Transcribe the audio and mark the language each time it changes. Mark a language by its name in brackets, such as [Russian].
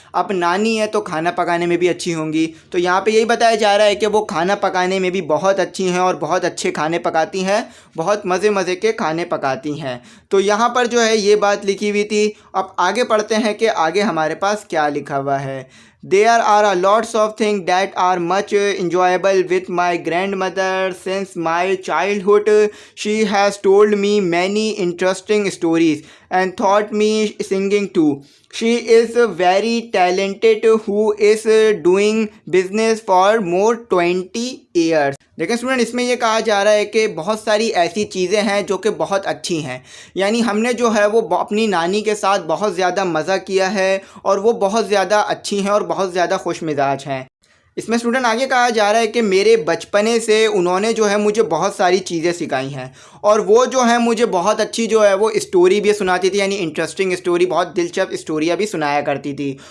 [Hindi] अब नानी है तो खाना पकाने में भी अच्छी होंगी, तो यहाँ पे यही बताया जा रहा है कि वो खाना पकाने में भी बहुत अच्छी हैं और बहुत अच्छे खाने पकाती हैं, बहुत मज़े के खाने पकाती हैं। तो यहाँ पर जो है ये बात लिखी हुई थी। अब आगे पढ़ते हैं कि आगे हमारे पास क्या लिखा हुआ है। [English] There are a lots of things that are much enjoyable with my grandmother since my childhood. She has told me many interesting stories and taught me singing too. She is very talented who is doing business for more 20 years. [Hindi] देखिए student, इसमें ये कहा जा रहा है कि बहुत सारी ऐसी चीज़ें हैं जो कि बहुत अच्छी हैं, यानी हमने जो है वो अपनी नानी के साथ बहुत ज़्यादा मज़ा किया है और वो बहुत ज़्यादा अच्छी हैं और बहुत ज़्यादा खुश मिजाज हैं। इसमें स्टूडेंट आगे कहा जा रहा है कि मेरे बचपने से उन्होंने जो है मुझे बहुत सारी चीज़ें सिखाई हैं, और वो जो है मुझे बहुत अच्छी जो है वो स्टोरी भी सुनाती थी, यानी इंटरेस्टिंग स्टोरी, बहुत दिलचस्प स्टोरियाँ भी सुनाया करती थी।